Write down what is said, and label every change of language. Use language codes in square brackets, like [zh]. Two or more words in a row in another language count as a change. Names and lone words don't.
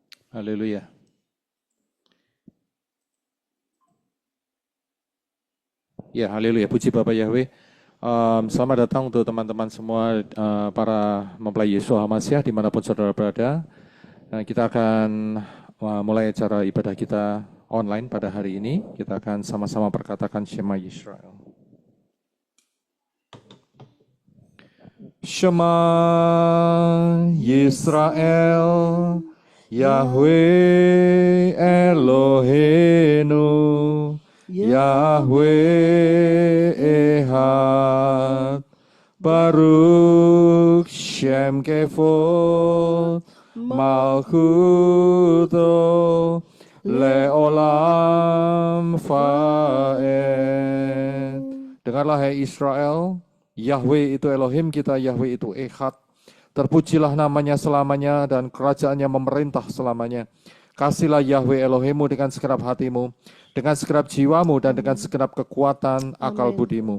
[id] Haleluya. Ya, haleluya. Puji Bapak Yahweh. Selamat datang untuk teman-teman semua para mempelai Yesus Hamasiah dimanapun saudara berada. Kita akan mulai acara ibadah kita online pada hari ini. Kita akan sama-sama perkatakan [he] שמע ישראל. שמע ישראל יהוה אלהינו, יהוה אחד ברוך שם כבוד מלכותו לעולם ועד. [id] Dengarlah hai Israel, Yahweh itu Elohim kita, Yahweh itu Ehad. Terpujilah namanya selamanya dan kerajaannya memerintah selamanya. Kasihlah Yahweh Elohimmu dengan segenap hatimu, dengan segenap jiwamu dan dengan segenap kekuatan akal budimu.